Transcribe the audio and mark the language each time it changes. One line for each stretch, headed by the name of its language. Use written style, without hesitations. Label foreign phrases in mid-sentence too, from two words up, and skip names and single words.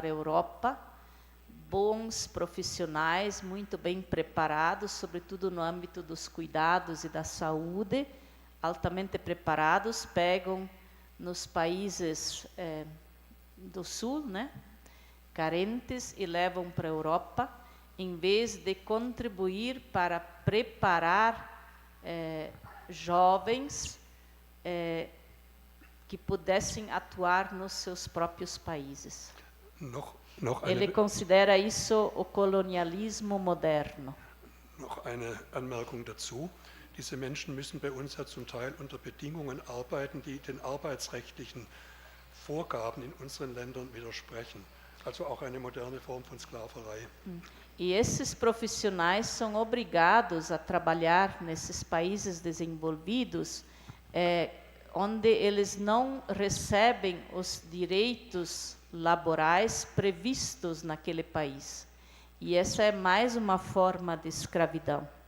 Portuguese: a Europa bons profissionais, muito bem preparados, sobretudo no âmbito dos cuidados e da saúde, altamente preparados, pegam nos países do sul, né, carentes, e levam para a Europa, em vez de contribuir para preparar jovens que pudessem atuar nos seus próprios países. Ele considera isso o colonialismo moderno.
German: Noch eine Anmerkung dazu. Diese Menschen müssen bei uns ja zum Teil unter Bedingungen arbeiten, die den arbeitsrechtlichen Vorgaben in unseren Ländern widersprechen. Also auch eine moderne Form von Sklaverei.
Portuguese: E esses profissionais são obrigados a trabalhar nesses países desenvolvidos, onde eles não recebem os direitos laborais previstos naquele país. E essa é mais uma forma de escravidão.